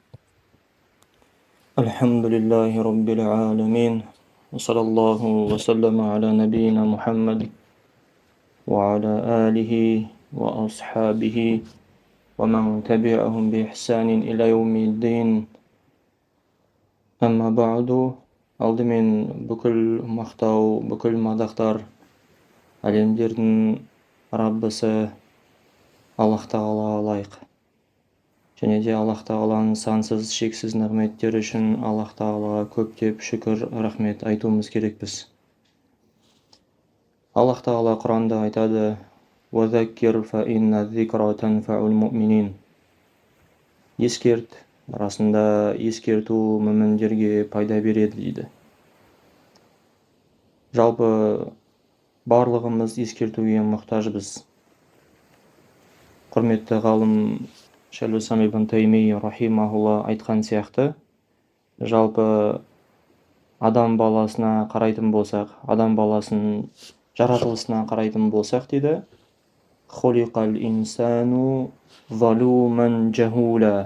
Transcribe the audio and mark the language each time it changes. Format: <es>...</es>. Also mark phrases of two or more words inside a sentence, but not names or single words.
<ar>الحمد لله رب العالمين، وصلى الله وسلم على نبينا محمد وعلى آله وأصحابه ومن تبعهم بإحسان إلى يوم الدين. أما بعد،</ar> <kk>алдымен бүкіл мақтау, бүкіл мадақтар әлемдердің Раббысы Аллах Тағалаға лайық. Және де Аллах Тағаланың сансыз, шексіз нығметтері үшін Аллах Тағалаға көптеп шүкір, рахмет айтуымыз керекпіз. Аллах Тағала Құранда айтады:</kk> <ar>«وذكر فإن الذكرى تنفع المؤمنين».</ar> <kk>Ескерт, расында ескерту мүміндерге пайда береді дейді. Жалпы барлығымыз ескертуге мұқтажбыз. Құрметті ғалым Шейх ибн Таймийя рахимахулла айтқан сияқты, жалпы адам баласына қарайтын болсақ, адам баласының жаратылысына қарайтын болсақ дейді,</kk> <ar>«خلق الإنسان ظلوما جهولا».</ar>